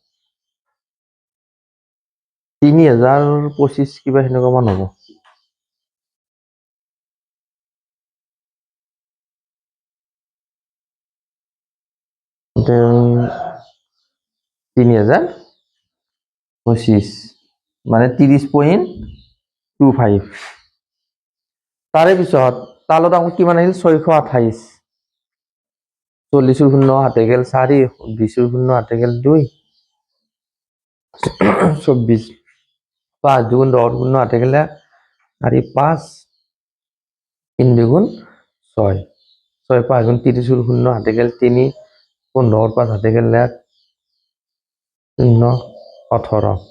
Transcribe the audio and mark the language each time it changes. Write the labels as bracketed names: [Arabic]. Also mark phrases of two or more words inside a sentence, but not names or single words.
[Assamese] 3025 কিবা সেনেকুৱা মান হ'ব then 3025 মানে 30.25 তাৰে পিছত তালত আকৌ কিমান আহিল 628 40 শূন্য হাতে গেল 4 20 শূন্য হাতে গেল 2 24 5 দুগুণ 10 শূন্য হাতে গেলে 4 5 3 দুগুণ 6 6 5 গুণ 30 শূন্য হাতে গেল 3 15 5 হাতে গেল 1 0 18